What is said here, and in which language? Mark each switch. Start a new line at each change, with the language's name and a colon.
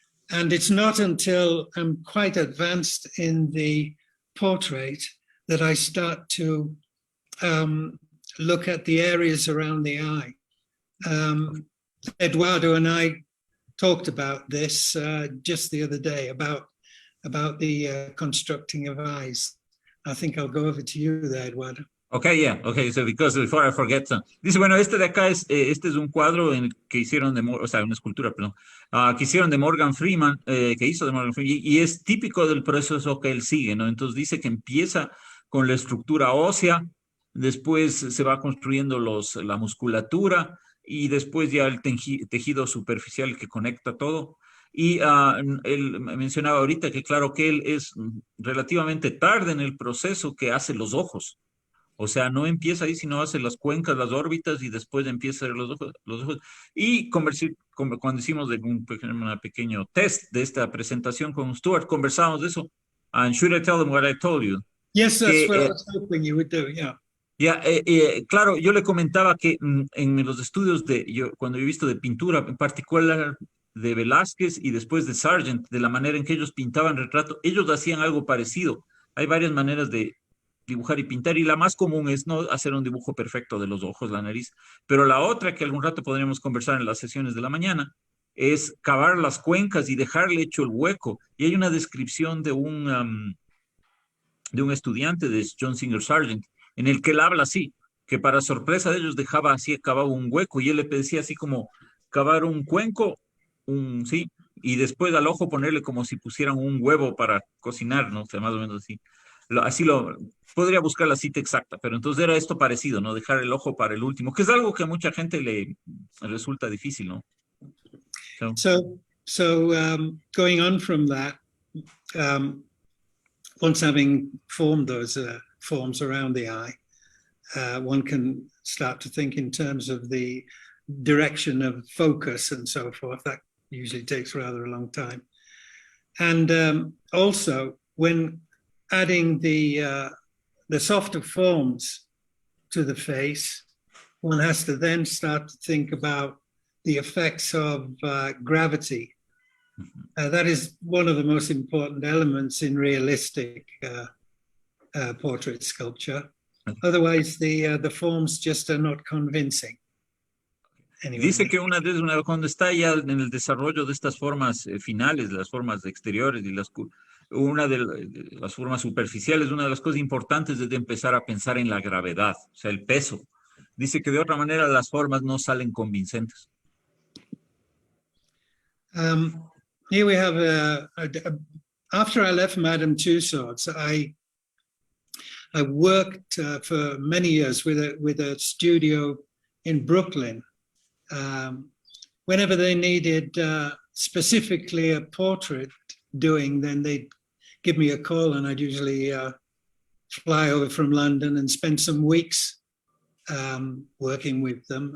English: And it's not until I'm quite advanced in the portrait that I start to look at the areas around the eye. Eduardo and I talked about this just the other day, about about the constructing of eyes. I think I'll go over to you there, Eduardo. Okay, yeah, okay, so because before I forget some.
Spanish: Dice, bueno, este de acá este es un cuadro que hicieron o sea, una escultura, perdón, que hicieron de Morgan Freeman, que hizo de Morgan Freeman, y es típico del proceso que él sigue, ¿no? Entonces dice que empieza con la estructura ósea, después se va construyendo la musculatura, y después ya el tejido superficial que conecta todo. Y él mencionaba ahorita que claro que él es relativamente tarde en el proceso que hace los ojos. O sea, no empieza ahí, sino hace las cuencas, las órbitas y después empieza a hacer los ojos. Y cuando hicimos un pequeño test de esta presentación con Stuart, conversamos de eso.
English: And should I tell them what I told you? Yes, that's what I was hoping you would do, yeah.
Spanish: Claro, yo le comentaba que en los estudios cuando yo he visto de pintura, en particular de Velázquez y después de Sargent, de la manera en que ellos pintaban retrato, ellos hacían algo parecido. Hay varias maneras de dibujar y pintar, y la más común es no hacer un dibujo perfecto de los ojos, la nariz, pero la otra que algún rato podríamos conversar en las sesiones de la mañana es cavar las cuencas y dejarle hecho el hueco. Y hay una descripción de un estudiante de John Singer Sargent, en el que él habla así, que para sorpresa de ellos cavaba un hueco, y él le decía así como cavar un cuenco, sí, y después al ojo ponerle como si pusieran un huevo para cocinar, ¿no? O sea, más o menos así. Podría buscar la cita exacta, pero entonces era esto parecido, ¿no? Dejar el ojo para el último, que es algo que a mucha gente le resulta difícil, ¿no?
English: So going on from that, once having formed those forms around the eye, one can start to think in terms of the direction of focus and so forth. That usually takes rather a long time. And also, when adding the softer forms to the face, one has to then start to think about the effects of gravity. That is one of the most important elements in realistic portrait sculpture. Otherwise, the forms just are not convincing. Anyway.
Spanish: Dice que cuando está ya en el desarrollo de estas formas finales, las formas exteriores y una de las formas superficiales, una de las cosas importantes es de empezar a pensar en la gravedad, o sea, el peso. Dice que de otra manera las formas no salen convincentes.
English: Here we have after I left Madame Tussaud, I worked for many years with a studio in Brooklyn. Whenever they needed specifically a portrait doing, then they'd give me a call, and I'd usually fly over from London and spend some weeks working with them.